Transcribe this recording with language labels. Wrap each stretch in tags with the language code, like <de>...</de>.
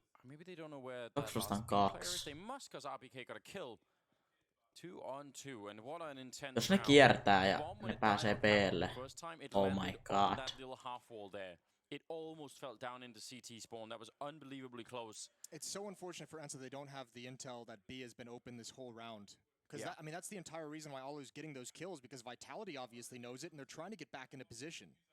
<en>Maybe they don't know where. 2 They must, cause RPK got a kill. 2 on 2, and what an intense.</en> <fi>Jos ne kiertää ja ne pääsee B:lle.</fi> <en>Oh my god. It almost fell down into CT spawn. That was unbelievably close. It's so unfortunate for Ence that they don't have the intel that B has been open this whole round. Because I mean, that's the entire reason why Alu's getting those kills, because Vitality obviously knows it, and they're trying to get back into position.</en>